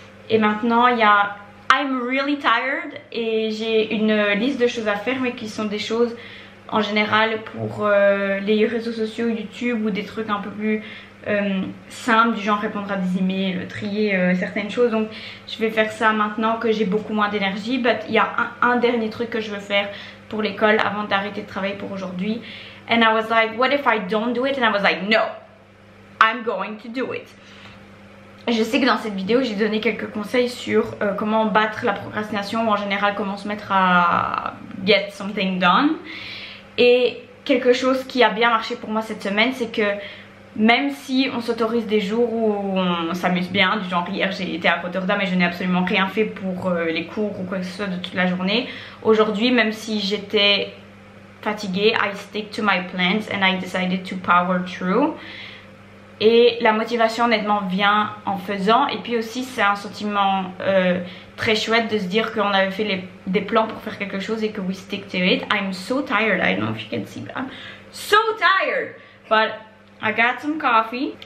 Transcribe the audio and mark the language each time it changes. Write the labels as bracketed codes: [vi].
[fr] Et maintenant il y a [en] I'm really tired [fr] et j'ai une liste de choses à faire, mais qui sont des choses en général pour les réseaux sociaux, YouTube, ou des trucs un peu plus simples, du genre répondre à des emails, trier certaines choses. Donc je vais faire ça maintenant que j'ai beaucoup moins d'énergie. Mais il y a un dernier truc que je veux faire pour l'école avant d'arrêter de travailler pour aujourd'hui. [en] And I was like, what if I don't do it? And I was like, no, I'm going to do it. [fr] Je sais que dans cette vidéo j'ai donné quelques conseils sur comment battre la procrastination, ou en général comment se mettre à [en] get something done. [fr] Et quelque chose qui a bien marché pour moi cette semaine, c'est que même si on s'autorise des jours où on s'amuse bien, du genre hier j'ai été à Rotterdam et je n'ai absolument rien fait pour les cours ou quoi que ce soit de toute la journée, aujourd'hui même si j'étais fatiguée, [en] I stick to my plans and I decided to power through. [fr] Et la motivation honnêtement vient en faisant, et puis aussi c'est un sentiment très chouette de se dire qu'on avait fait des plans pour faire quelque chose et que [en] we stick to it. I'm so tired, I don't know if you can see, but I'm so tired, but I got some coffee.